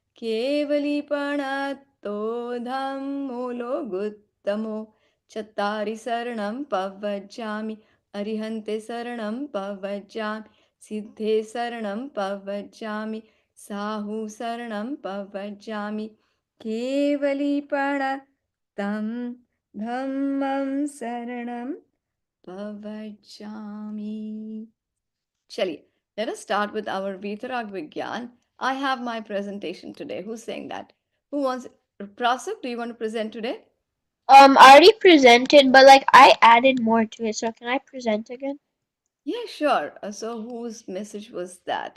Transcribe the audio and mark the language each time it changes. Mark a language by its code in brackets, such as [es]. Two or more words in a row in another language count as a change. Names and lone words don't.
[pra] Kevalipanattodham Mo Loguttamo Chattari Saranam Pavajami Arihante Saranam Pavajami Siddhe Saranam Pavajami Sahu Saranam Pavajami Kevalipana Tam Dhammam Saranam Pavajami. [en] Chali, let us start with our Vitarag Vigyan. I have my presentation today. Who's saying that? Who wants Prasuk, do you want to present today? I already presented, but like I added more to it, so can I present again? Yeah, sure. So whose message was that?